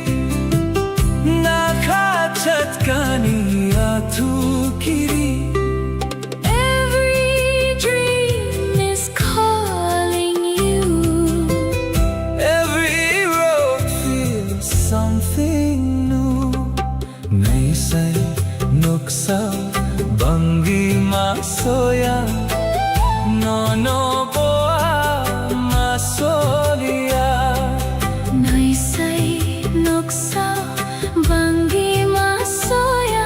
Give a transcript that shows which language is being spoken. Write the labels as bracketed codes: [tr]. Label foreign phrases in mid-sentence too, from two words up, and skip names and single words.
[trp] Nakha chatkani atu kiri [en] Every dream is calling you. Every road feels something new [trp] Naisai nuksa bangi masoya No no boa masolia Naisai noksa bangi masoya.